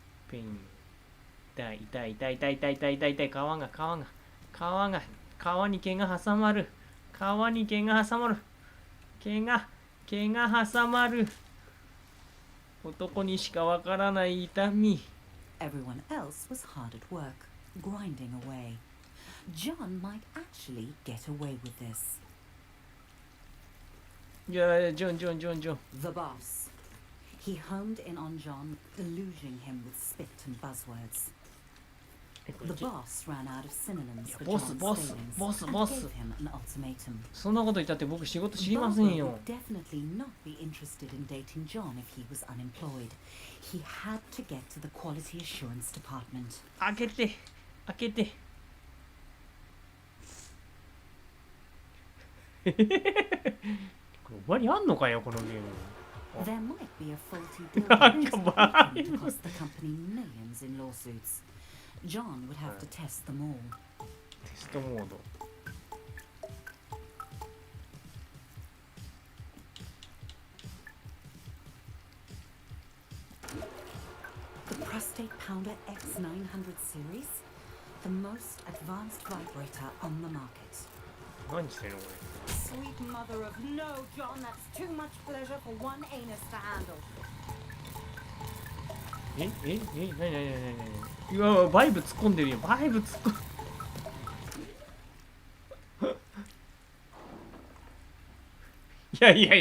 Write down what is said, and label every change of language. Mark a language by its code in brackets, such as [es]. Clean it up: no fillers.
[ja] ペイン。痛い痛い痛い痛い痛い痛い痛い痛い、皮に毛が挟まる。皮に毛が挟まる。毛が挟まる。男にしかわからない痛み。 [en] Everyone else was hard at work, grinding away. John might actually get away with this. [ja] いや、ジョン。 [en] The boss. He homed in on John, deluging him with spit and buzzwords. The boss ran out of synonyms for John's failings and gave him an ultimatum. [ja] そんなこと言ったって僕仕事知りませんよ。 [en] Barbara would definitely not be interested in dating John if he was unemployed. He had to get to the quality assurance department. [ja] 開けて。これ終わりあんのかよこのゲーム。 [en] There might be a faulty bill that cost the company millions in lawsuits. John would have to test them all. [ja] テストモード。 [en] The prostate pounder X900 series, the most advanced vibrator on the market. [ja] 何してんのこ [en] Sweet mother of no, John, that's too much pleasure for one anus to handle. [ja] れ。何。うわ、バイブ突っ込んでるよ。バイブ突っ込ん。いや。